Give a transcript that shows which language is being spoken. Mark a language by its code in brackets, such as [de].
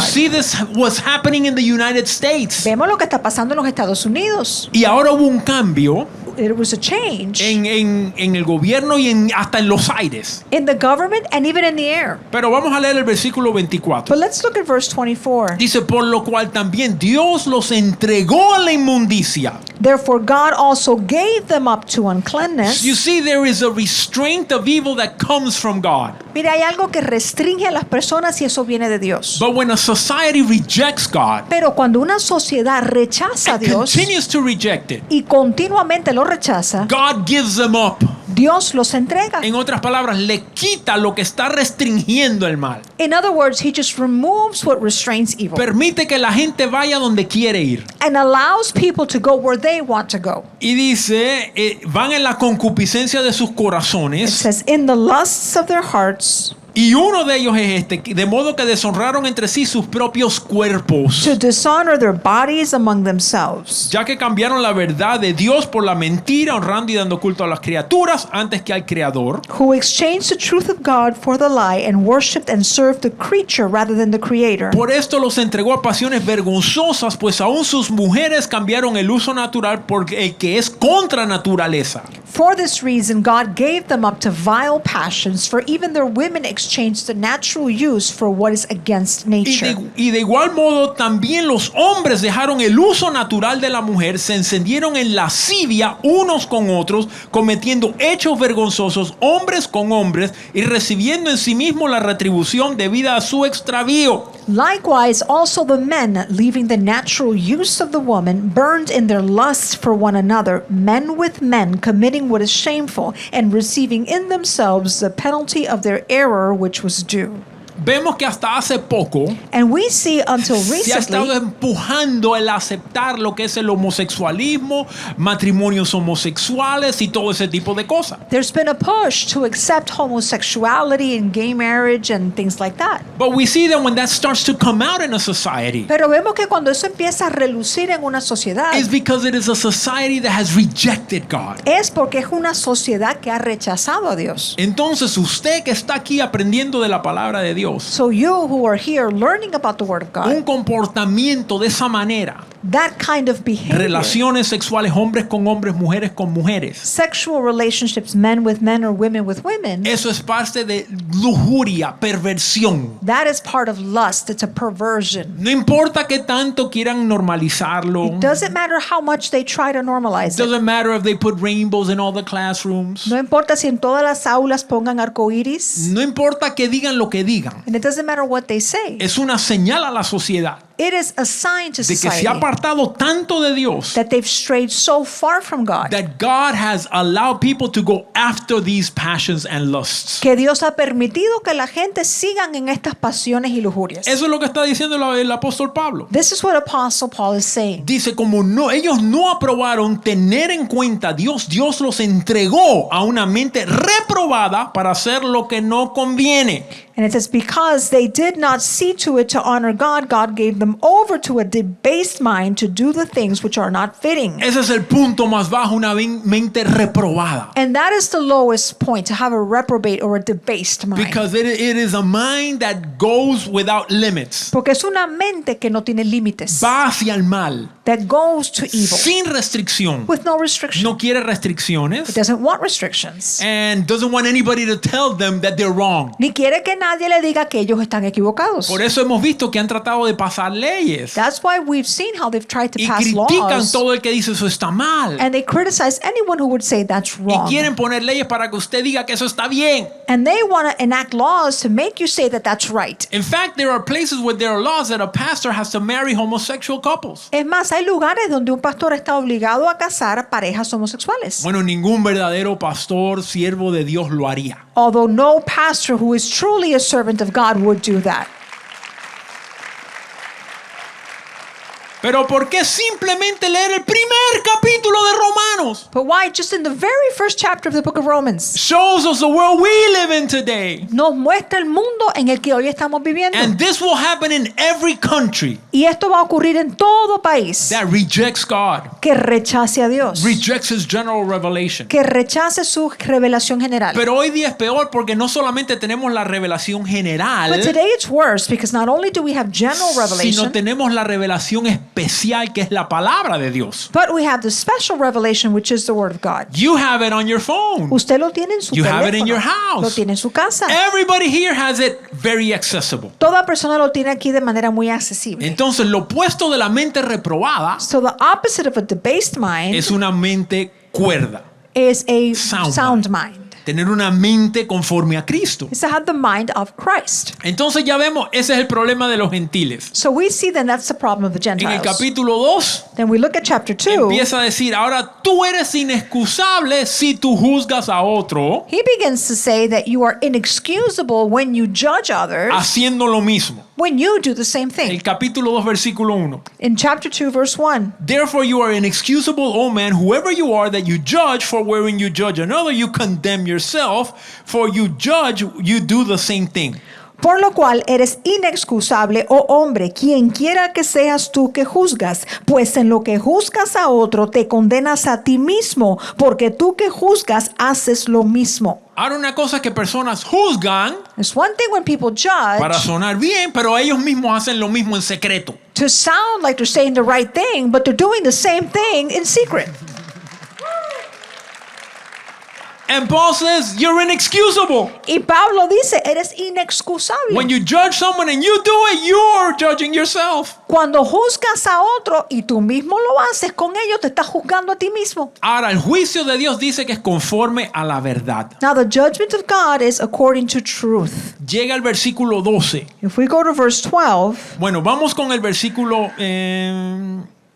[en] see this was happening in the United States. [es] Vemos lo que está pasando en los Estados Unidos. Y ahora hubo un cambio [en] It was a change [es] en el gobierno y hasta en los aires. [en] in the government and even in the air. [es] Pero vamos a leer el versículo 24. [en] But let's look at verse 24. [es] Dice, por lo cual también Dios los entregó a la inmundicia. [en] Therefore God also gave them up to uncleanness. You see, there is a restraint of evil that comes from God. [es] Mira, hay algo que restringe a las personas y eso viene de Dios. [en] But when a society rejects God [es] Pero cuando una sociedad rechaza a [en] and [es] Dios [en] continues to reject it, [es] y continuamente lo rechaza, [en] God gives them up. [es] Dios los entrega. En otras palabras, le quita lo que está restringiendo el mal. [en] In other words, he just removes what restrains evil [es] Permite que la gente vaya donde quiere ir. [en] and allows people to go where they want to go. [es] Y dice, van en la concupiscencia de sus [en] It [es] corazones. [en] says, in the lusts of their hearts, [es] Y uno de ellos es este, de modo que deshonraron entre sí sus propios cuerpos, [en] to dishonor their bodies among themselves, [es] ya que cambiaron la verdad de Dios por la mentira, honrando y dando culto a las criaturas antes que al Creador. [en] who exchanged the truth of God for the lie and worshipped and served the creature rather than the Creator. [es] Por esto los entregó a pasiones vergonzosas, pues aún sus mujeres cambiaron el uso natural por el que es contra naturaleza. [en] For this reason, God gave them up to vile passions, for even their women exchanged the natural use for what is against nature. [es] Y de igual modo también los hombres dejaron el uso natural de la mujer, se encendieron en lascivia unos con otros, cometiendo hechos vergonzosos hombres con hombres y recibiendo en sí mismo la retribución debida a su extravío. [en] Likewise, also the men, leaving the natural use of the woman, burned in their lust for one another, men with men, committing what is shameful, and receiving in themselves the penalty of their error which was due. [es] Vemos que hasta hace poco [en] And we see until [es] se ha estado [en] recently [es] empujando el aceptar lo que es el homosexualismo, matrimonios homosexuales y todo ese tipo de cosas. [en] there's been a push to accept homosexuality and gay marriage and things like that. But we see that when that starts to come out in a society, [es] Pero vemos que cuando eso empieza a relucir en una sociedad [en] it's because it is a society that has rejected God. [es] es porque es una sociedad que ha rechazado a Dios. Entonces usted que está aquí aprendiendo de la palabra de Dios, [en] So you who are here learning about the Word of [es] un [en] God, [es] comportamiento de esa manera, [en] that kind of behavior, [es] relaciones sexuales hombres con hombres, mujeres con mujeres, [en] sexual relationships, men with men or women with women, [es] eso es parte de lujuria, perversión. [en] that is part of lust. It's a perversion. [es] No importa que tanto quieran normalizarlo. [en] It doesn't matter how much they try to normalize it. Doesn't matter if they put rainbows in all the classrooms. [es] No importa si en todas las aulas pongan arcoíris, No importa que digan lo que digan. [en] and it doesn't matter what they say. [es] Es una señal a la sociedad [en] It is a sign to [es] de que se [en] society [es] ha apartado tanto de Dios [en] that they've strayed so far from God, that God has allowed people to go after these passions and lusts. [es] que Dios ha permitido que la gente sigan en estas pasiones y lujurias. Eso es lo que está diciendo el apóstol Pablo. [en] This is what Apostle Paul is saying. [es] Dice, como ellos no aprobaron tener en cuenta a Dios, Dios los entregó a una mente reprobada para hacer lo que no conviene. [en] And it says, because they did not see to it to honor God, God gave them over to a debased mind to do the things which are not fitting. [es] Ese es el punto más bajo, una mente reprobada. [en] And that is the lowest point, to have a reprobate or a debased mind. Because it is a mind that goes without limits. [es] Porque es una mente que no tiene límites, Va hacia el mal, [en] that goes to evil [es] sin restricción. [en] with no restriction. [es] No quiere [en] It [es] restricciones. [en] doesn't want restrictions. And doesn't want anybody to tell them that they're wrong. [es] Ni quiere que nadie le diga que ellos están equivocados. Por eso hemos visto que han tratado de pasar leyes [en] That's why we've seen how they've tried to [es] y [en] pass [es] critican [en] laws, [es] todo el que dice eso está mal. [en] and they criticize anyone who would say that's [es] Y [en] wrong. [es] quieren poner leyes para que usted diga que eso está bien. [en] And they want to enact laws to make you say that that's right. In fact, there are places where there are laws that a pastor has to marry homosexual couples. [es] Es más, hay lugares donde un pastor está obligado a casar a parejas homosexuales. Bueno, ningún verdadero pastor, siervo de Dios lo haría. [en] Although no pastor who is truly a servant of God would do that. [es] Pero ¿por qué simplemente leer el primer capítulo de Romanos? [en] But why? Just in the very first chapter of the book of Romans, Shows us the world we live in today. [es] nos muestra el mundo en el que hoy estamos viviendo. [en] And this will happen in every country [es] Y esto va a ocurrir en todo país [en] that rejects God, [es] que rechace a Dios, [en] rejects His general revelation. [es] que rechace su revelación general. Pero hoy día es peor porque no solamente tenemos la revelación general, [en] But today it's worse because not only do we have general [es] sino [en] revelation, [es] tenemos la revelación especial que es la palabra de Dios. [en] but we have the special revelation, which is the Word of God. You have it on your phone. [es] Usted lo tiene en su [en] You have it [es] teléfono, [en] in your house. [es] lo tiene en su casa. [en] Everybody here has it very accessible. [es] Toda persona lo tiene aquí de manera muy accesible. Entonces, lo opuesto de la mente reprobada [en] So the opposite of a debased mind [es] es una mente cuerda. [en] is a Sound sound mind. [es] Tener una mente conforme a Cristo. [en] It's to have the mind of Christ. [es] Entonces ya vemos, ese es el problema de los gentiles. [en] So we see then that's the problem of the [es] En el [en] Gentiles. [es] capítulo 2 [en] Then we look at chapter 2. [es] empieza a decir, ahora tú eres inexcusable si tú juzgas a otro [en] He begins to say that you are inexcusable when you judge others, [es] haciendo lo mismo. [en] when you do the same thing. [es] El capítulo 2 versículo 1. [en] In chapter 2, verse 1. Therefore you are inexcusable, O man, whoever you are, that you judge, for wherein you judge another, you condemn yourself, for you judge, you do the same thing. [es] Por lo cual eres inexcusable, oh hombre, quien quiera que seas tú que juzgas, pues en lo que juzgas a otro te condenas a ti mismo, porque tú que juzgas haces lo mismo. Ahora una cosa es que personas juzgan [en] It's one thing when people judge [es] para sonar bien, pero ellos mismos hacen lo mismo en secreto. [en] to sound like they're saying the right thing, but they're doing the same thing in secret. And Paul says, you're inexcusable. [es] Y Pablo dice, eres inexcusable. [en] When you judge someone and you do it, you're judging yourself. [es] Cuando juzgas a otro y tú mismo lo haces con ellos, te estás juzgando a ti mismo. Ahora, el juicio de Dios dice que es conforme a la verdad. [en] Now the judgment of God is according to truth. [es] Llega el versículo 12. [en] If we go to verse 12, [es] Bueno, vamos con el versículo 11.